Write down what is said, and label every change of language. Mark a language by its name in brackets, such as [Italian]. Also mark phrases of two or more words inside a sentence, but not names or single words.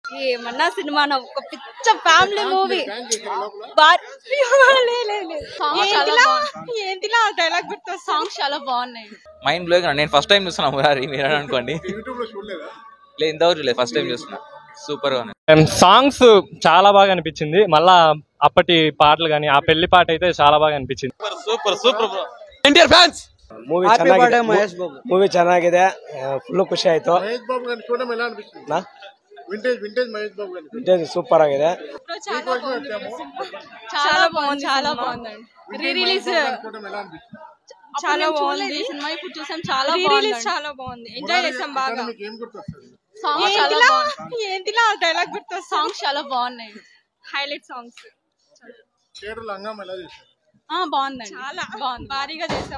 [Telugu] ఏమన్నా సినిమా ఒక పిచ్చ ఫ్యామిలీ మూవీ. ఏంటిలా డైలాగ్ గుర్తు సాంగ్స్ చాలా బాగున్నాయి. [English] mind blowing. [Telugu] నేను [English] first time [Telugu] చూస్తున్నా మురారి, మీరు అనుకోండి. లేదు ఇంతవరకు లేదు, [English] first time [Telugu] చూస్తున్నా. సూపర్ గా ఉన్నాయి. సాంగ్స్ చాలా బాగా అనిపించింది. మళ్ళా అప్పటి పాటలు గానీ ఆ పెళ్లి పాట అయితే చాలా బాగా అనిపించింది. [English] super super Indian fans. [Kannada] ಮೂವಿ ಚೆನ್ನಾಗಿದೆ, ಫುಲ್ ಖುಷಿ ಆಯ್ತು. [English] vintage super [Kannada] ಆಗಿದೆ. [Telugu] చాలా బాగుంది, చాలా బాగుంది. [English] re release [Telugu] చాలా బాగుంది. సినిమా ఇప్పుడు చూసాం, చాలా బాగుంది, చాలా బాగుంది. ఎంజాయ్ చేసాం బాగా. ఏంటిలా డైలాగ్ గుర్తు సాంగ్స్ చాలా బాగున్నాయి. [English] highlight songs. [Telugu] బాగుందండి, చాలా బాగుంది. భారీగా చేసాం.